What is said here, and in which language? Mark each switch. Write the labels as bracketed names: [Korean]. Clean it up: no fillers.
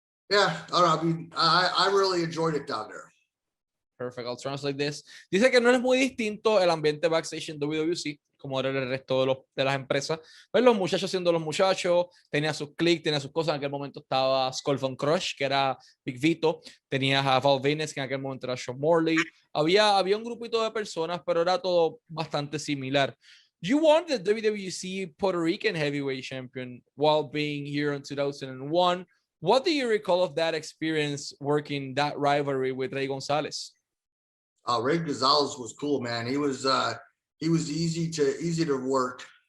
[English] Yeah, I don't know. I mean, I really enjoyed it down there. Perfect. I'll translate this. [Spanish] Dice que no es muy distinto el ambiente backstage en WWC como era el resto de las empresas. Pues los muchachos siendo los muchachos, tenía sus clics, tenía sus cosas. En aquel momento estaba Skull Von Crush, que era Big Vito. Tenías a Val Venus, que en aquel momento era Sean Morley. Había un grupito de personas, pero era todo bastante similar. [English] You won the WWC Puerto Rican Heavyweight Champion while being here in 2001. What do you recall of that experience working that rivalry with Ray González? Ray González was cool, man. He was easy to work.